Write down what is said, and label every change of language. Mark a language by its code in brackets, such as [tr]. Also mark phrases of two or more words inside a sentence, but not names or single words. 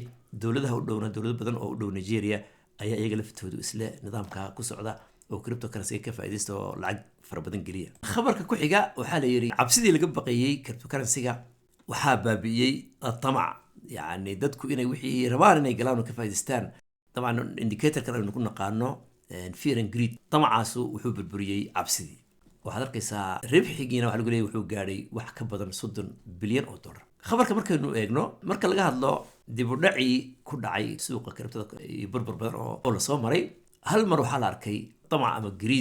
[so] dawladaha u dhowna dawlado badan oo u dhow Nigeria ayaa iyaga laftoodu isla nidaamka ku socda oo cryptocurrency ka faa'iideysto oo lacag fara badan geliya. khabarka ku xiga waxaa la yiri cabsidii laga baqayay cryptocurrency-ga waxaa baabi'iyay tamac. yani dadku inay wixii rabaan inay galaan oo ka faa'iideystaan. طبعا indicator-kan aynu ku naqaano [en] fear and greed [so] tamacaasu wuxuu burburiyay cabsidii. waxaad arkaysaa ribxigiina waxa lagu leeyahay wuxuu gaadhay wax ka badan 30 bilyan oo dollar. khabarka markaynu eegno marka laga hadlo dib u dhacii ku dhacay suuqa kriptada iyo burbur badan oo la soo maray hal mar waxaa la arkay طمع ama greed.